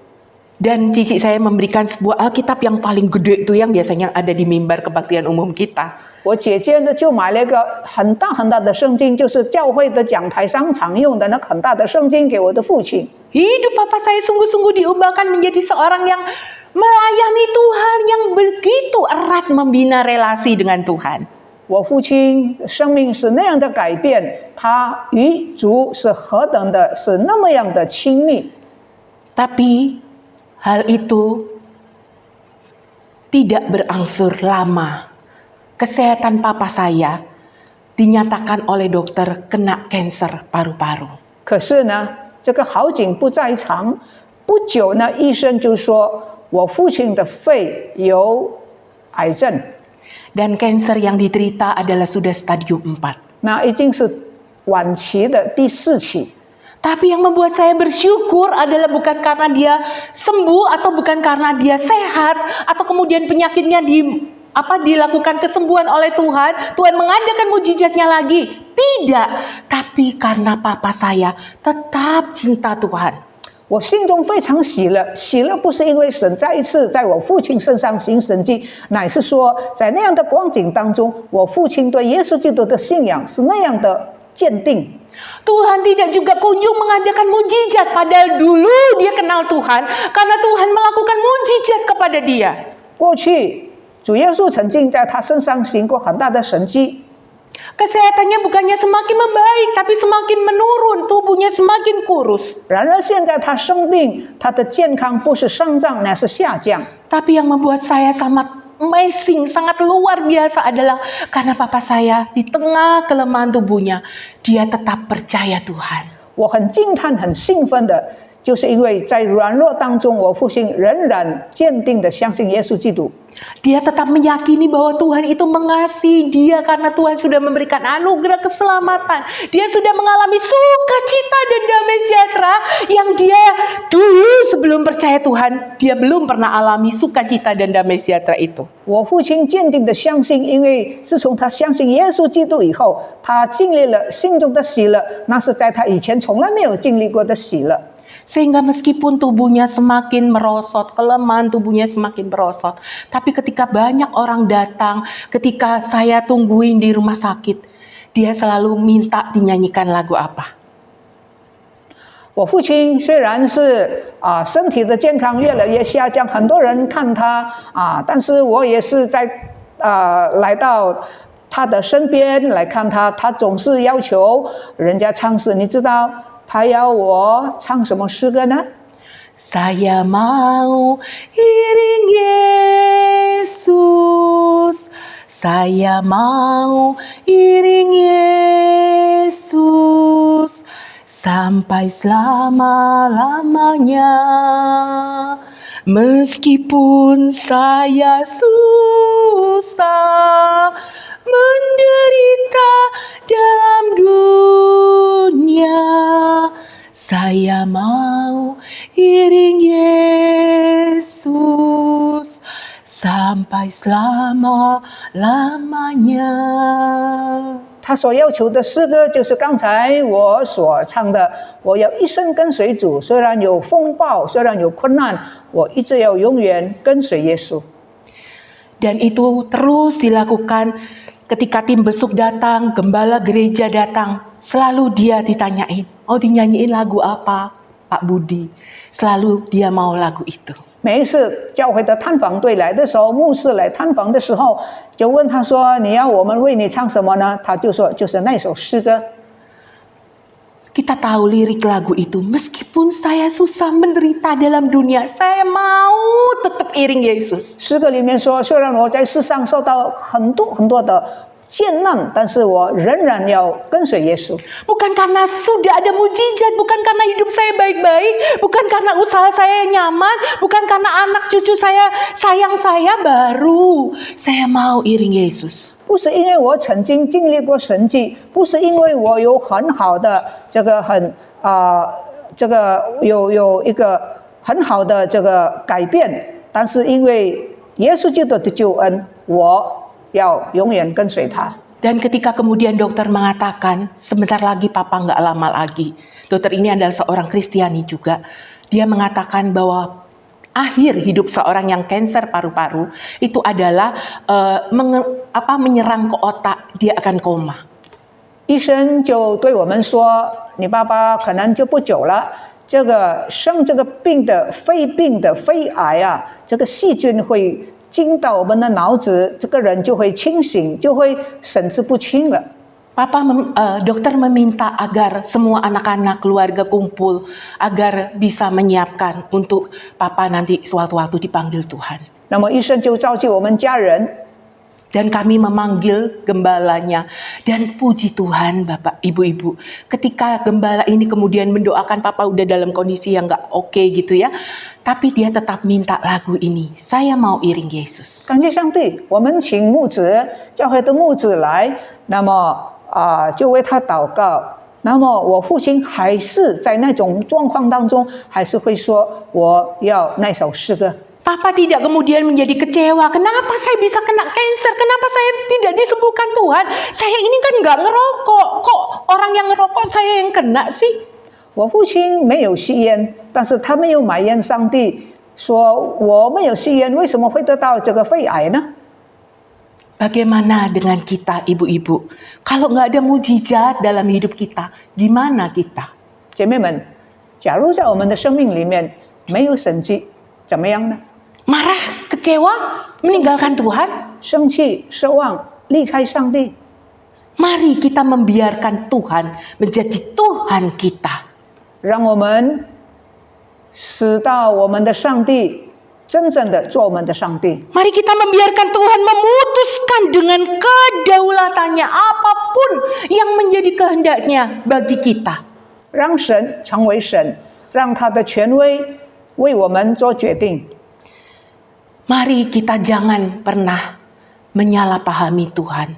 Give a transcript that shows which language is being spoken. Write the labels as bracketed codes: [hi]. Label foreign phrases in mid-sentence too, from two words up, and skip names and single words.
[id] Dan cici saya memberikan sebuah Alkitab yang paling gede itu yang biasanya ada di mimbar kebaktian umum kita. [zh] 我姐姐呢就买了一个很大很大的圣经，就是教会的讲台上常用的那很大的圣经给我的父亲。 [id] Hidup papa saya sungguh-sungguh diubahkan menjadi seorang yang melayani Tuhan, yang begitu erat membina relasi dengan Tuhan. [zh] 我父亲生命是那样的改变，他与主是何等的，是那么样的亲密。 [id] Tapi hal itu tidak berangsur lama. Kesehatan papa saya dinyatakan oleh dokter kena kanker paru-paru. [zh] 可是呢，这个好景不在长，不久呢，医生就说我父亲的肺有癌症。 [id] Dan kanker yang diterita adalah sudah stadium 4. [zh] 那已经是晚期的第4期。 [id] Tapi yang membuat saya bersyukur adalah bukan karena dia sembuh atau bukan karena dia sehat atau kemudian penyakitnya dilakukan kesembuhan oleh Tuhan, Tuhan mengadakan mujizatnya lagi. Tidak, tapi karena papa saya tetap cinta Tuhan. [zh] 我心中非常喜乐，喜乐不是因为神再一次在我父亲身上行神迹，乃是说在那样的光景当中，我父亲对耶稣基督的信仰是那样的坚定。 [id] Tuhan tidak juga kunjung mengadakan mujizat, padahal dulu dia kenal Tuhan karena Tuhan melakukan mujizat kepada dia. [zh] 过去主耶稣曾经在他身上行过很大的神迹。 [id] Kesehatannya bukannya semakin membaik, tapi semakin menurun, tubuhnya semakin kurus. [zh] 然而现在他生病，他的健康不是上涨，乃是下降。 [id] Tapi yang membuat saya sangat amazing, sangat luar biasa adalah karena papa saya di tengah kelemahan tubuhnya, dia tetap percaya Tuhan. [zh] 我很惊叹、很兴奋的， 就是因为在软弱当中，我父亲仍然坚定的相信耶稣基督。 [id] Dia tetap meyakini bahwa Tuhan itu mengasihi dia karena Tuhan sudah memberikan anugerah keselamatan. Dia sudah mengalami sukacita dan damai sejahtera yang dia dulu sebelum percaya Tuhan, dia belum pernah alami sukacita dan damai sejahtera itu. [zh] 我父亲坚定的相信，因为自从他相信耶稣基督以后，他经历了心中的喜乐，那是在他以前从来没有经历过的喜乐。 [id] Sehingga meskipun tubuhnya semakin merosot, kelemahan tubuhnya semakin merosot, tapi ketika banyak orang datang, ketika saya tungguin di rumah sakit, dia selalu minta dinyanyikan lagu apa. [zh] 我父亲虽然是身体的健康越来越下降，很多人看他但是我也是在来到他的身边来看他，他总是要求人家唱诗，你知道他要我唱什么诗歌呢？ [id] Saya mau iring Yesus, saya mau iring Yesus sampai selama-lamanya. Meskipun saya susah menderita dalam dunia, saya mau iring Yesus sampai selama-lamanya. [zh] 他所要求的诗歌就是刚才我所唱的，我要一生跟随主，虽然有风暴，虽然有困难，我一直要永远跟随耶稣。 [id] Dan itu terus dilakukan ketika tim besuk datang, gembala gereja datang, selalu dia ditanyain, mau dinyanyiin lagu apa, Pak Budi? Selalu dia mau lagu itu. [zh] 每一次教会的探访队来的时候，牧师来探访的时候，就问他说：“你要我们为你唱什么呢？” 他就说：“就是那首诗歌。” [id] Kita tahu lirik lagu itu, meskipun saya susah menderita dalam dunia, saya mau tetap iring Yesus. [zh] 诗歌里面说：“虽然我在世上受到很多的艰难，但是我仍然要跟随耶稣。 [id] Bukan karena sudah ada mujizat, bukan karena hidup saya baik-baik, bukan karena usaha saya nyaman, bukan karena anak cucu saya sayang saya, baru saya mau iring Yesus. [zh] 不是因为我曾经经历过神迹，不是因为我有很好的有一个很好的这个改变，但是因为耶稣基督的救恩，我要永远跟随他。 [id] Dan ketika kemudian dokter mengatakan, sebentar lagi papa nggak lama lagi. Dokter ini adalah seorang Kristiani juga. Dia mengatakan bahwa akhir hidup seorang yang kanker paru-paru itu adalah menyerang ke otak, dia akan koma. [zh] 医生就对我们说：“你爸爸可能就不久了。这个生这个病的肺癌啊，这个细菌会进到我们的脑子，这个人就会清醒，就会神志不清了。” [id] Dokter meminta agar semua anak-anak keluarga kumpul agar bisa menyiapkan untuk papa nanti sewaktu-waktu dipanggil Tuhan. [zh] 那么医生就召集我们家人， [id] Dan kami memanggil gembalanya. Dan puji Tuhan Bapak Ibu-Ibu, ketika gembala ini kemudian mendoakan papa udah dalam kondisi yang gak oke gitu ya, tapi dia tetap minta lagu ini, saya mau iring Yesus. [zh] 感谢上帝，我们请牧者教会的牧者来，那么就为他祷告。那么我父亲还是在那种状况当中，还是会说我要那首诗歌。 [id] Papa tidak kemudian menjadi kecewa. Kenapa saya bisa kena kanker? Kenapa saya tidak disembuhkan Tuhan? Saya ini kan nggak ngerokok. Kok orang yang ngerokok saya yang kena sih? [zh] 我父亲没有吸烟，但是他没有埋怨上帝，说我没有吸烟，为什么会得到这个肺癌呢？ [id] Bagaimana dengan kita ibu-ibu? Kalau nggak ada mujizat dalam hidup kita, gimana kita? [zh] 姐妹们，假如在我们的生命里面没有神迹，怎么样呢？ [id] Marah, kecewa, meninggalkan Tuhan? [zh] 生气、失望、离开上帝。 [id] Mari kita membiarkan Tuhan menjadi Tuhan kita. [zh] 让我们使到我们的上帝真正的做我们的上帝。 [id] Mari kita membiarkan Tuhan memutuskan dengan kedaulatannya apapun yang menjadi kehendaknya bagi kita. [zh] 让神成为神， 让他的权威为我们做决定。 [id] Mari kita jangan pernah menyalahpahami Tuhan.